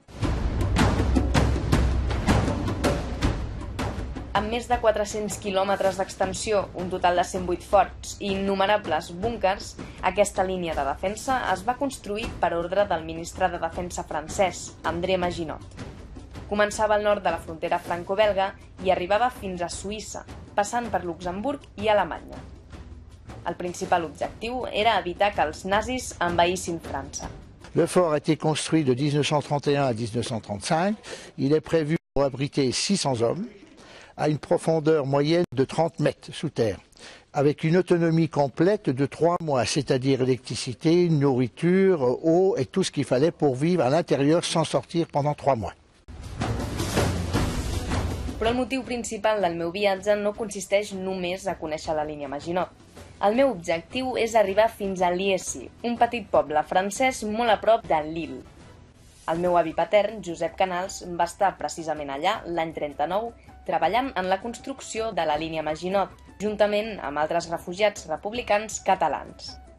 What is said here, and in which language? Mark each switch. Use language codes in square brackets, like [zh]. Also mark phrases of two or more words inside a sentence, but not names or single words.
[ca] Amb més de 400 quilòmetres d'extensió, un total de 108 forts i innumerables búnkers, aquesta línia de defensa es va construir per ordre del ministre de Defensa francès, André Maginot. Començava al nord de la frontera franco-belga i arribava fins a Suïssa, passant per Luxemburg i Alemanya. El principal objectiu era evitar que els nazis envaïssin França. [fr] Le fort a été construit de 1931 à 1935. Il est prévu pour abriter 600 hommes à une profondeur moyenne de 30 mètres sous terre, avec une autonomie complète de 3 mois, c'est-à-dire électricité, nourriture, eau et tout ce qu'il fallait pour vivre à l'intérieur sans sortir pendant 3 mois. [ca] Però el motiu principal del meu viatge no consisteix només a conèixer la línia Maginot. El meu objectiu és arribar fins a Liesy, un petit poble francès molt a prop de Lille. El meu avi patern, Josep Canals, va estar precisament allà, l'any 39, treballant en la construcció de la línia Maginot, juntament amb altres refugiats republicans catalans.